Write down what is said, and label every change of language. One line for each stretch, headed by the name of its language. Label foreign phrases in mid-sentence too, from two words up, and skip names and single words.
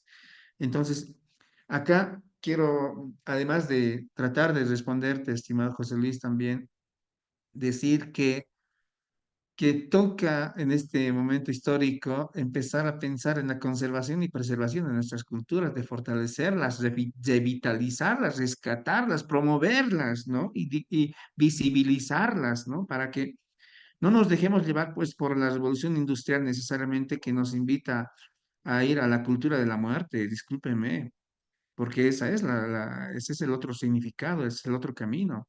Spanish: Entonces, acá quiero, además de tratar de responderte, estimado José Luis, también decir que toca en este momento histórico empezar a pensar en la conservación y preservación de nuestras culturas, de fortalecerlas, revitalizarlas, rescatarlas, promoverlas, ¿no? Y visibilizarlas, ¿no? Para que no nos dejemos llevar, pues, por la revolución industrial necesariamente que nos invita a ir a la cultura de la muerte, discúlpeme, porque ese es el otro significado, es el otro camino.